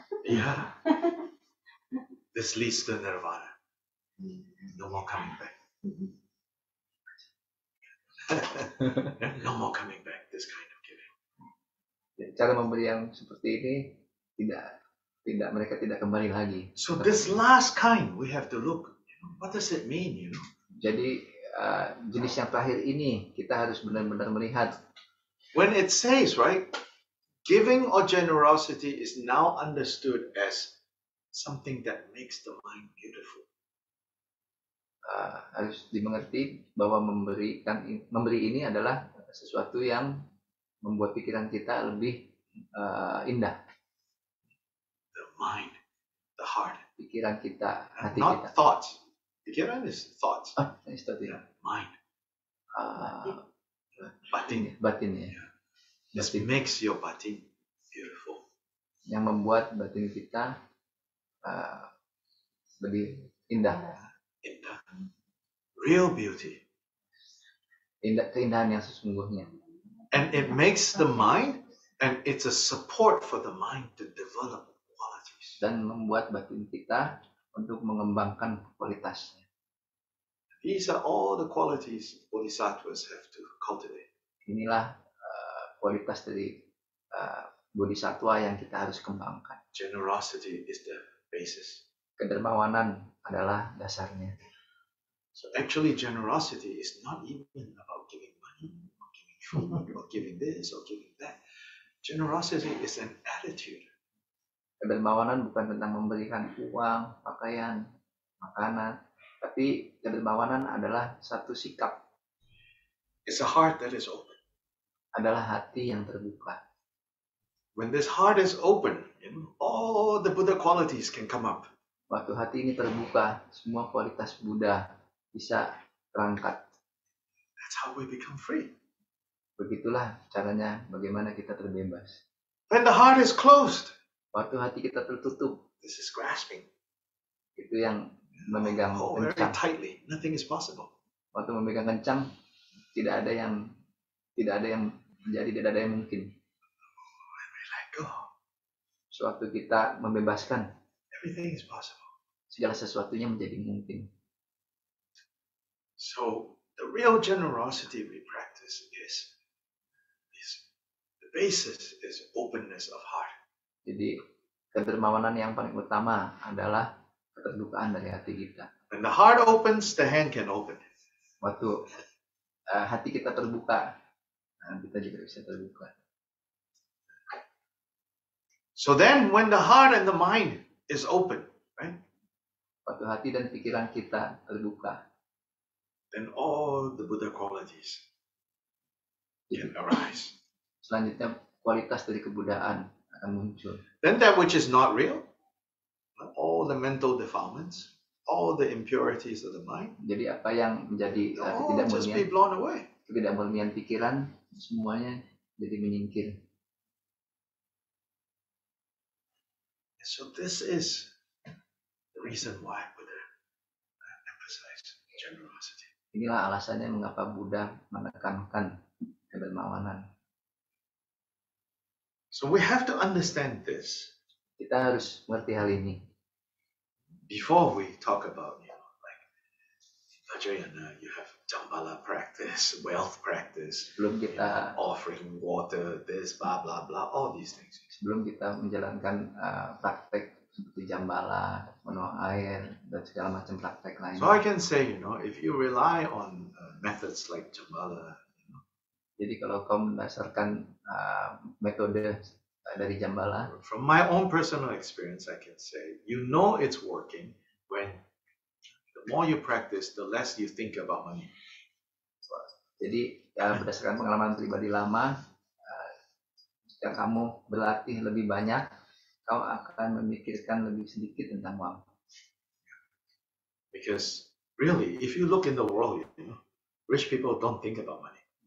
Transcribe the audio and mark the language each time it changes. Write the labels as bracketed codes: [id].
[en] Yeah. This leads to nirvana. No more coming back. No more coming back. This kind of giving. [id] Cara memberi yang seperti ini mereka tidak kembali lagi. [en] So this last kind, we have to look. What does it mean? [id] Jadi jenis yang terakhir ini kita harus benar-benar melihat. [en] When it says, right, giving or generosity is now understood as something that makes the mind beautiful. [id] Harus dimengerti bahwa memberi ini adalah sesuatu yang membuat pikiran kita lebih indah. [en] The mind, the heart. [id] Pikiran kita, hati [en] Not [id] kita. [en] thoughts. Pikiran is thoughts. [id] Itu ya. [en] Mind. [id] Batin ya. [en] This makes your batin beautiful. [id] Yang membuat batin kita lebih indah. [en] Indah. Real beauty. [id] Keindahan yang sesungguhnya. [en] And it makes the mind, and it's a support for the mind to develop qualities. [id] Dan membuat batin kita untuk mengembangkan kualitasnya. [en] These are all the qualities bodhisattvas have to cultivate. [id] Inilah kualitas dari bodhisattva yang kita harus kembangkan. [en] Generosity is the basis. [id] Kedermawanan adalah dasarnya. [en] So actually generosity is not even about giving money, or giving food, or giving this, or giving that. Generosity is an attitude. [id] Kedermawanan bukan tentang memberikan uang, pakaian, makanan, tapi kedermawanan adalah satu sikap. [en] It's a heart that is open. [id] Adalah hati yang terbuka. [en] When this heart is open, all the Buddha qualities can come up. [id] Waktu hati ini terbuka, semua kualitas Buddha bisa terangkat. [en] That's how we become free. [id] Begitulah caranya bagaimana kita terbebas. [en] When the heart is closed, [id] waktu hati kita tertutup, [en] this is grasping. [id] Itu yang memegang [en] very [id] kencang. [en] tightly. Nothing is possible. [id] Waktu memegang kencang, tidak ada yang menjadi, tidak ada yang mungkin. [en] When we let go, [id] Sewaktu kita membebaskan, [en] everything is possible. [id] segala sesuatunya menjadi mungkin. [en] So the real generosity we practice is the basis is openness of heart. [id] Jadi kedermawanan yang paling utama adalah keterbukaan dari hati kita. [en] When the heart opens, the hand can open. [id] Waktu hati kita terbuka, kita juga bisa terbuka. [en] So then when the heart and the mind is open, right? [id] Waktu hati dan pikiran kita terbuka, [en] then all the Buddha qualities can arise. [id] Selanjutnya kualitas dari kebudayaan akan muncul. [en] Then that which is not real, all the mental defilements, all the impurities of the mind, [id] Jadi apa yang menjadi [en] all just be blown away. [id] ketidakmurnian pikiran, semuanya jadi menyingkir. [en] So this is the reason why Buddha emphasized generosity. [id] Inilah alasannya mengapa Buddha menekankan kedermawanan. [en] So we have to understand this [id] Kita harus mengerti hal ini [en] before we talk about, like Vajrayana, you have Jambala practice, wealth practice, [id] sebelum kita [en] offering water, this, blah, blah, blah, all these things. [id] sebelum kita menjalankan praktek seperti jambala, menuang air dan segala macam praktek lain. [en] So I can say, if you rely on methods like Jambala, [id] Jadi kalau kau mendasarkan metode dari jambala, [en] from my own personal experience, I can say, it's working when the more you practice, the less you think about money. [id] jadi berdasarkan pengalaman pribadi lama, jika kamu berlatih lebih banyak, kau akan memikirkan lebih sedikit tentang uang. [en] Because really, if you look in the world, rich people don't think about money.